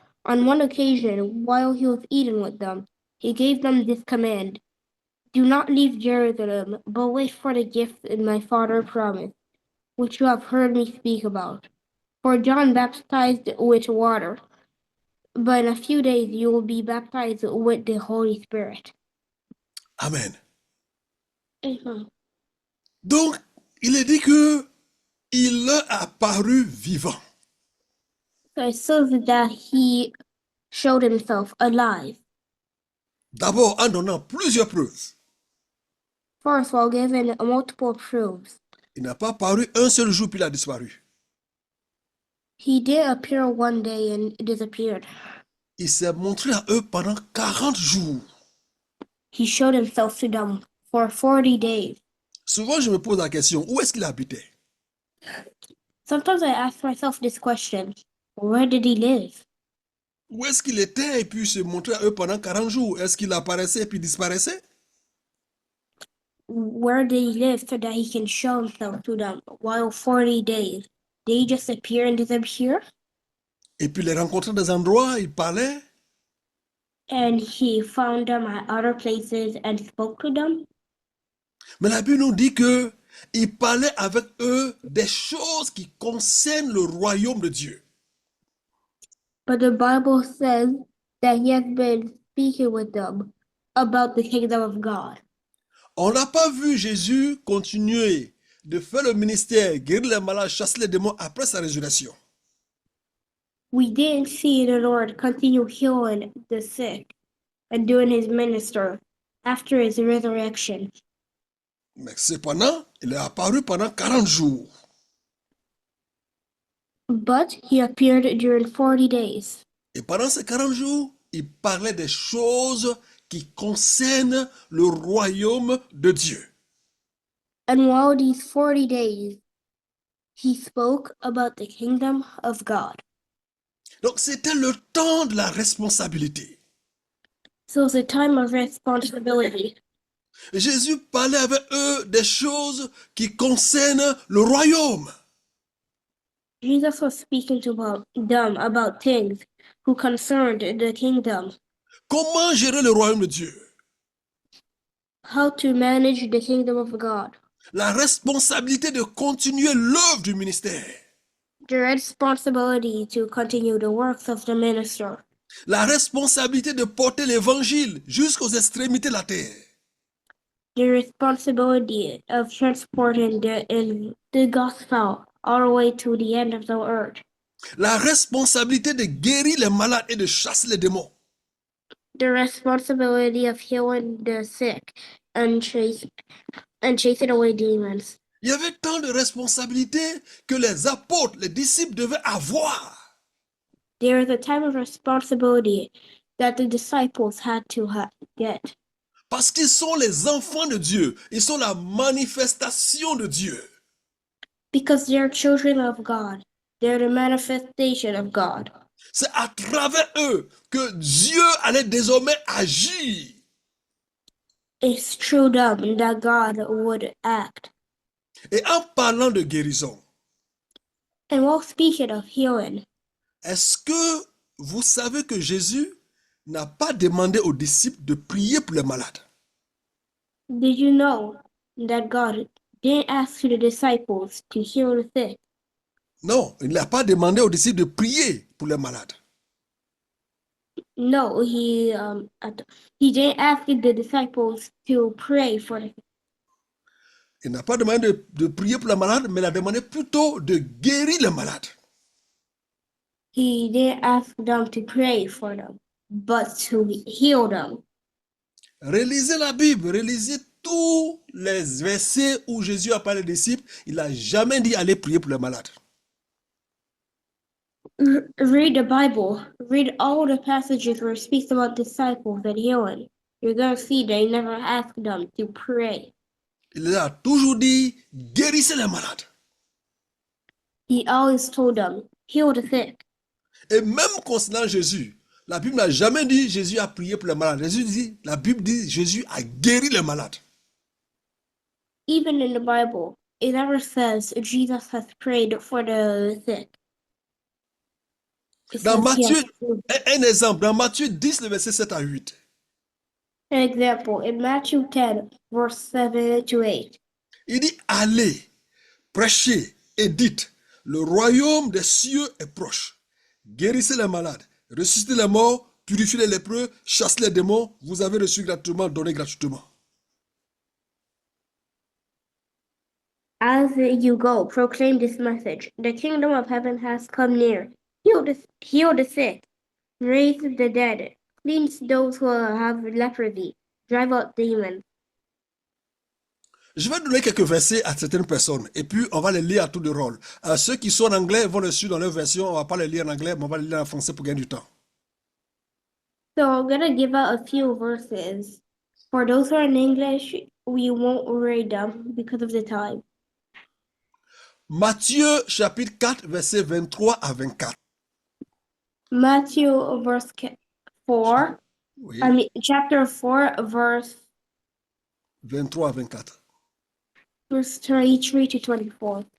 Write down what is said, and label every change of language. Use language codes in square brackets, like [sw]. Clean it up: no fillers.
[en] On one occasion, while he was eating with them, he gave them this command: do not leave Jerusalem, but wait for the gift that my Father promised, which you have heard me speak about. For John baptized with water, but in a few days you will be baptized with the Holy Spirit. Amen. Amen. [fr] Donc, il est dit que il leur a paru vivant. [en] So it says that he showed himself alive. [fr] D'abord en donnant plusieurs preuves. [en] First, while giving multiple proofs, [fr] Il n'a pas paru un seul jour puis il a disparu. [en] he did appear one day and disappeared. [fr] Il s'est montré à eux pendant 40 jours. [en] He showed himself to them for 40 days. [fr] Souvent, je me pose la question, où est-ce qu'il habitait? [en] Sometimes I ask myself this question: where did he live? [fr] Où est-ce qu'il était et puis il se montrait à eux pendant 40 jours? Est-ce qu'il apparaissait et puis disparaissait? [en] Where did he live so that he can show himself to them while 40 days? Did he just appear and disappear? [fr] Et puis les rencontrer dans des endroits, il parlait. [en] And he found them at other places and spoke to them? [fr] Mais la Bible nous dit que Il parlait avec eux des choses qui concernent le royaume de Dieu. [en] But the Bible says that he has been speaking with them about the kingdom of God. [fr] On n'a pas vu Jésus continuer de faire le ministère, guérir les malades, chasser les démons après sa résurrection. [en] We didn't see the Lord continue healing the sick and doing his ministry after his resurrection. [fr] Mais cependant, il est apparu pendant 40 jours. [en] But he appeared during 40 days. [fr] Et pendant ces 40 jours, il parlait des choses qui concernent le royaume de Dieu. [en] And while these 40 days, he spoke about the kingdom of God. [fr] Donc c'était le temps de la responsabilité. [en] So it's a time of responsibility. [fr] Jésus parlait avec eux des choses qui concernent le royaume. [en] Jesus was speaking to them about things who concerned the kingdom, [fr] Comment gérer le royaume de Dieu? [en] how to manage the kingdom of God, [fr] La responsabilité de continuer l'œuvre du ministère. [en] the responsibility to continue the works of the minister, [fr] La responsabilité de porter l'évangile jusqu'aux extrémités de la terre. [en] the responsibility of transporting the gospel all the way to the end of the earth, [fr] La responsabilité de guérir les malades et de chasser les démons. [en] the responsibility of healing the sick and chasing away demons. [fr] Il y avait tant de responsabilités que les apôtres, les disciples devaient avoir. [en] There is a time of responsibility that the disciples had to get. [fr] Parce qu'ils sont les enfants de Dieu. Ils sont la manifestation de Dieu. [en] Because they're children of God. They're the manifestation of God. [fr] C'est à travers eux que Dieu allait désormais agir. [en] It's through them that God would act. [fr] Et en parlant de guérison, [en] And while speaking of healing, [fr] est-ce que vous savez que Jésus n'a pas demandé aux disciples de prier pour les malades? [en] did you know that God didn't ask the disciples to heal the sick? [fr] Non, il n'a pas demandé aux disciples de prier pour les malades. [en] No, he didn't ask the disciples to pray for the sick. [fr] Il n'a pas demandé de prier pour les malades, mais il a demandé plutôt de guérir les malades. [en] He didn't ask them to pray for them, but to heal them. [fr] Relisez la Bible, relisez tous les versets où Jésus a parlé aux disciples. Il n'a jamais dit aller prier pour les malades. [en] Read the Bible. Read all the passages where it speaks about disciples and healing. You're going to see they never asked them to pray. [fr] Il a toujours dit guérissez les malades. [en] He always told them, heal the sick. [fr] Et même concernant Jésus, la Bible n'a jamais dit Jésus a prié pour les malades. La Bible dit Jésus a guéri les malades. [en] Even in the Bible, it never says Jesus has prayed for the sick. It [fr] Dans [en] says he [fr] Matthieu, [en] has- [fr] un exemple, dans Matthieu 10, le verset 7 à 8. [en] An example, in Matthew 10, verse 7 to 8, [fr] Il dit allez, prêchez et dites, le royaume des cieux est proche. Guérissez les malades, ressuscitez les morts, purifiez les lépreux, chassez les démons, vous avez reçu gratuitement, donnez gratuitement. [en] as you go, proclaim this message. The kingdom of heaven has come near. Heal the sick, raise the dead, cleanse those who have leprosy, drive out demons. [fr] Je vais donner quelques versets à certaines personnes et puis on va les lire à tour de rôle. Ceux qui sont en anglais vont le suivre dans leur version, on va pas les lire en anglais, mais on va les lire en français pour gagner du temps. [en] So I'm going to give out a few verses. For those who are in English, we won't read them because of the time. [fr] Matthieu chapitre 4, verset 23 à 24. [en] Matthew verse 4, [fr] Oui, [en] chapter 4, verse [fr] 23 à 24. [en] 23 to 24.